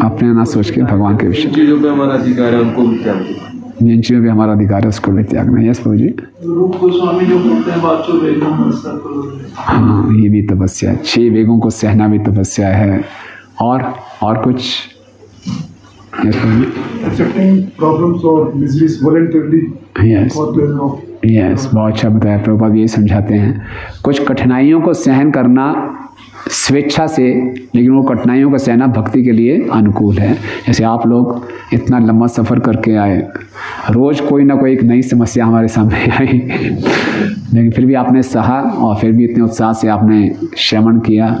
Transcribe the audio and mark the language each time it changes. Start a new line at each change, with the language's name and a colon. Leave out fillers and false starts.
Hindi: अपने ना सोच के भगवान के विषय, चीजों पे हमारा अधिकार है उनको भी त्याग, जिन चीजों पे हमारा अधिकार है उसको भी त्यागना। यस प्रभु जी। रूप गोस्वामी जो बोलते हैं बाचो वेगम, हाँ, ये भी तपस्या है। 6 वेगों को सहना भी तपस्या है। और कुछ। Yes Prabhu ji.
English: Accepting problems or miseries voluntarily. Yes for pleasure of
Hindi: yes, बहुत अच्छा बताया। प्रभुपाद ये समझाते हैं, कुछ कठिनाइयों को सहन करना स्वेच्छा से, लेकिन वो कठिनाइयों का सहना भक्ति के लिए अनुकूल है। जैसे आप लोग इतना लंबा सफ़र करके आए, रोज़ कोई ना कोई एक नई समस्या हमारे सामने आई, लेकिन फिर भी आपने सहा और फिर भी इतने उत्साह से आपने श्रवण किया।